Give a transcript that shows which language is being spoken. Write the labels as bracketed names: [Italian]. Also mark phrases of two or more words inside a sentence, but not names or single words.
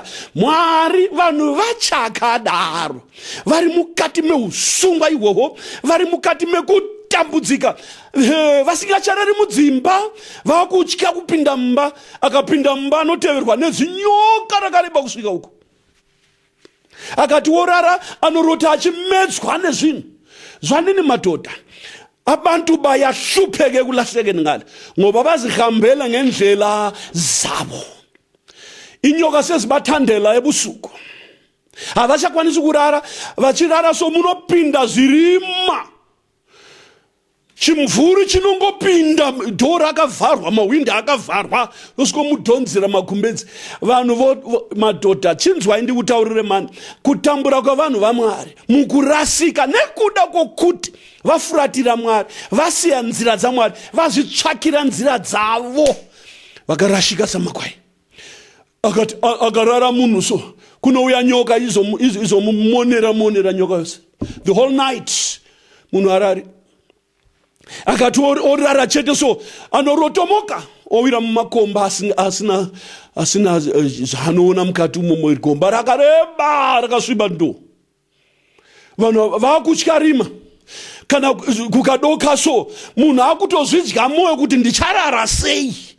[Shona] Mwari vanhu vachakadaro, vari mukati meusungwa ihwohwo, vari mukati mekutambudzika, vasingacharari mudzimba, vakutya kupinda mumba. Akapinda mumba anoteverwa nezinyoka rakareba kusvika uko. Akati worara anorota achimedzwa nezvinhu. Zvanini madhodha, [North Ndebele] abantu bayahlupheke kulahlekeni ngale ngoba bazihambela ngendlela zabo. Inyoka sezibathandela ebusuku, [Shona] avachakwanisi kurara, vachirara somunopinda zvirima. Chimvuri chinongopinda, dhora akavharwa, mawindi akavharwa, osikomudhonzera makumbedzi. Vanhu madhodha, chinzwai ndikutaurire mani, kutambura kwavanhu vaMwari mukurasika nekuda kwokuti vafuratira Mwari, vasiya nzira dzaMwari, vazvitsvakira nzira dzavo, vakarashika samakwai. Akati akarara munhu so, kunouya nyoka izomumonera nyoka yose [English] the whole night, [Shona] munhu arari. Akati orara chete so, anorotomoka owira mumakomba asina zvanoona mukati umomo. Gomba rakareba rakasviba ndo. Vanhu vakutya rima. Kana kukadoka so, munhu akutozvidya moyo kuti ndicharara sei.